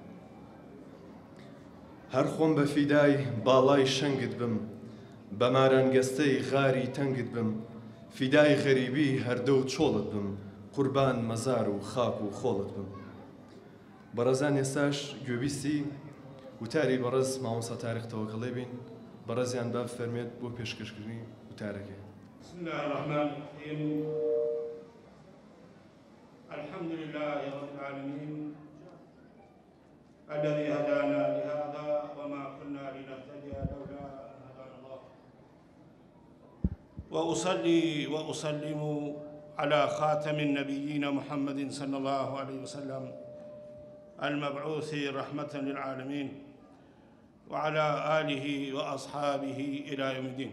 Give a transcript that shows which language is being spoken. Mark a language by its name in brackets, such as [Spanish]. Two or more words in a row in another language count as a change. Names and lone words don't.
[Central Kurdish] هەر خۆم بە فیدای باڵای شەنگت بم، بە مارانگەستەی غاری تەنگت بم، فیدای غەریبی هەردە و چۆڵت بم، قوربان مەزار و خاک و خۆڵت بم. بەڕێزان ئێستاش گوێبیستی وتاری بەڕێز مامۆستا تاریق تەوەکەڵێ بین. بەڕێزیان با فەرمێت بۆ پێشکەشکردنی وتارەکە. [Arabic] بسم الله الرحمن الرحيم. الحمد لله رب العالمين الذي هدانا لهذا وما كنا لنهتدي لولا أن هدانا الله. وأصلي وأسلم على خاتم النبيين محمد صلى الله عليه وسلم المبعوث رحمة للعالمين وعلى آله وأصحابه إلى يوم الدين.